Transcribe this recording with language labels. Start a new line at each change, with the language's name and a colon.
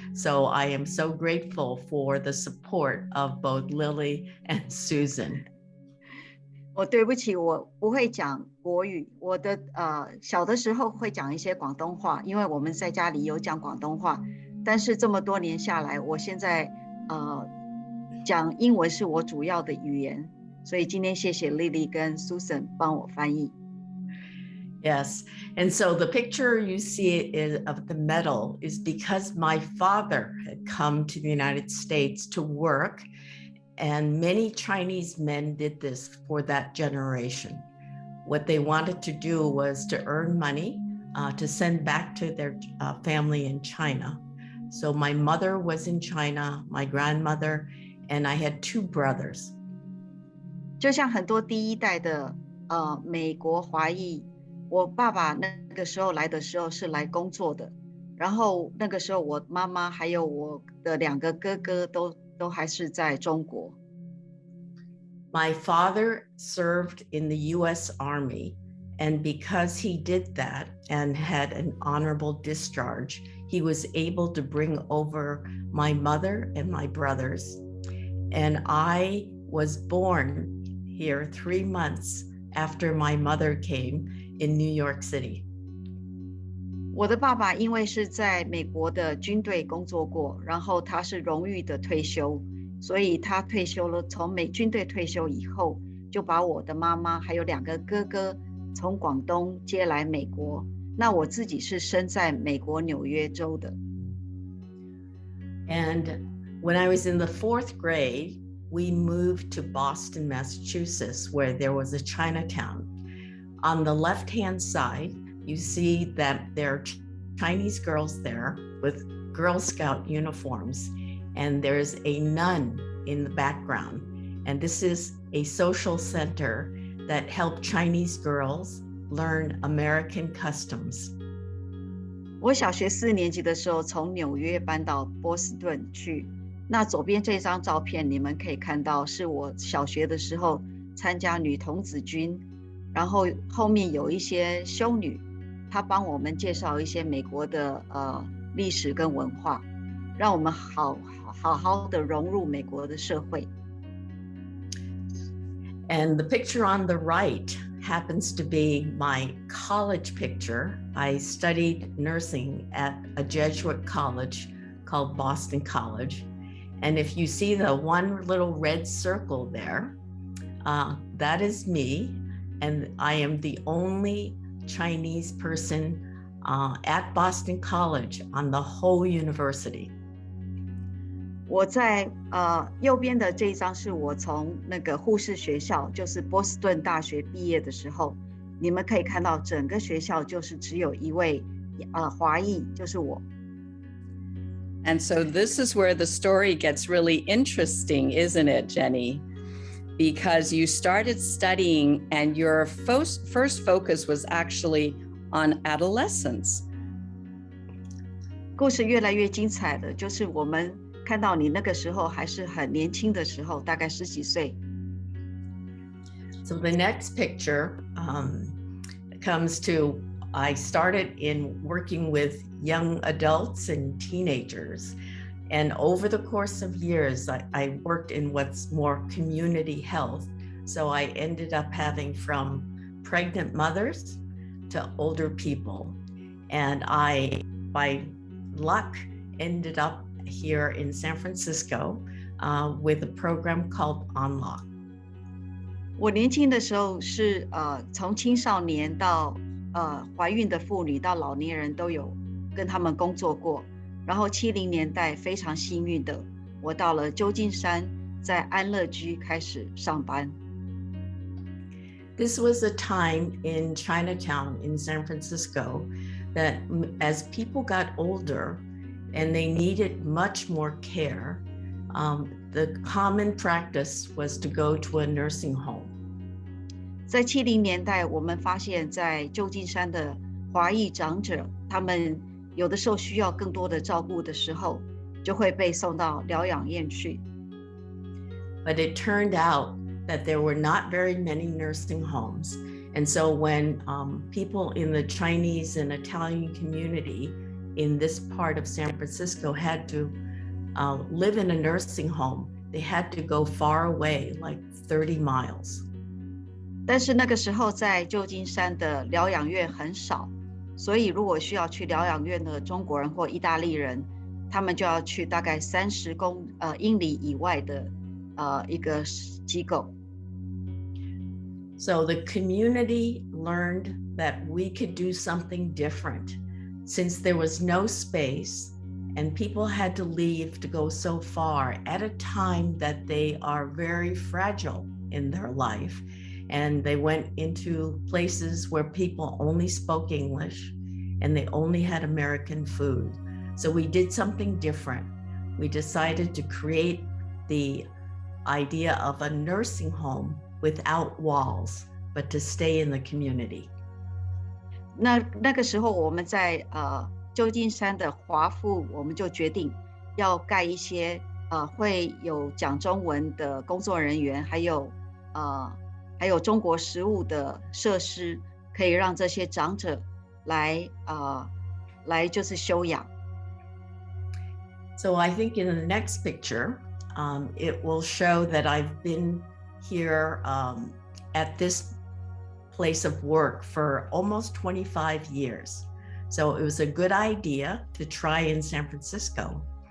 English: So I am so grateful for the support of both Lily and Susan.
Chinese: 我对不起，我不会讲国语。我的小的时候会讲一些广东话，因为我们在家里有讲广东话。但是这么多年下来，我现在讲英文是我主要的语言，所以今天谢谢 Lily 跟 Susan 帮我翻译。
English: Yes, and so the picture you see of the medal is because my father had come to the United States to work. And many Chinese men did this for that generation. What they wanted to do was to earn money to send back to their family in China. So my mother was in China, my grandmother, and I had two brothers.
Chinese: 就像很多第一代的美国华裔，我爸爸那个时候来的时候是来工作的，然后那个时候我妈妈还有我的两个哥哥都还是在中国。
English: My father served in the US Army, and because he did that and had an honorable discharge, he was able to bring over my mother and my brothers. And I was born here 3 months after my mother came in New York City.
Chinese: 我的爸爸因为是在美国的军队工作过，然后他是荣誉的退休，所以他退休了，从军队退休以后，就把我的妈妈还有两个哥哥从广东接来美国。那我自己是生在美国纽约州的。
English: And when I was in the 4th grade, we moved to Boston, Massachusetts, where there was a Chinatown. On the left-hand side, you see that there are Chinese girls there with Girl Scout uniforms, and there's a nun in the background. And this is a social center that helped Chinese girls learn American customs.
Chinese: 我小学4年级的时候从纽约搬到波士顿去。那左边这张照片你们可以看到是我小学的时候参加女童子军，然后后面有一些修女，她帮我们介绍一些美国的历史跟文化，让我们好好的融入美国的社会。
English: And the picture on the right happens to be my college picture. I studied nursing at a Jesuit college called Boston College. And if you see the one little red circle there, that is me. And I am the only Chinese person at Boston College on the whole university.
Chinese: 我在右边的这一张是我从那个护士学校，就是波士顿大学毕业的时候，你们可以看到整个学校就是只有一位华裔，就是我。
English: And so this is where the story gets really interesting, isn't it, Jennie? Because you started studying and your first focus was actually on adolescence.
Chinese: 故事越来越精彩了，就是我们看到你那个时候还是很年轻的时候，大概10几岁。
English: So the next picture comes to, I started in working with young adults and teenagers. And over the course of years, I worked in what's more community health. So I ended up having from pregnant mothers to older people. And I, by luck, ended up here in San Francisco with a program called Unlock.
Chinese: 我年轻的时候是从青少年到怀孕的妇女到老年人都有跟他们工作过，然后70年代非常幸运的，我到了旧金山，在安乐居开始上班。
English: This was a time in Chinatown in San Francisco that as people got older and they needed much more care, the common practice was to go to a nursing home.
Chinese: 在70年代，我们发现在旧金山的华裔长者，他们有的时候需要更多的照顾的时候，就会被送到疗养院去。
English: But it turned out that there were not very many nursing homes. And so when people in the Chinese and Italian community in this part of San Francisco had to live in a nursing home, they had to go far away, like 30 miles.
Chinese: 但是那个时候在旧金山的疗养院很少，所以如果需要去疗养院的中国人或意大利人，他们就要去大概30英里以外的一个机构。
English: So the community learned that we could do something different since there was no space and people had to leave to go so far at a time that they are very fragile in their life. And they went into places where people only spoke English and they only had American food. So we did something different. We decided to create the idea of a nursing home without walls, but to stay in the community.
Chinese: 那个时候我们在旧金山的华附，我们就决定要盖一些会有讲中文的工作人员，还有中国食物的设施，可以让这些长者来就是休养。
English: So I think in the next picture, it will show that I've been here at this place of work for almost 25 years. So it was a good idea to try in San Francisco.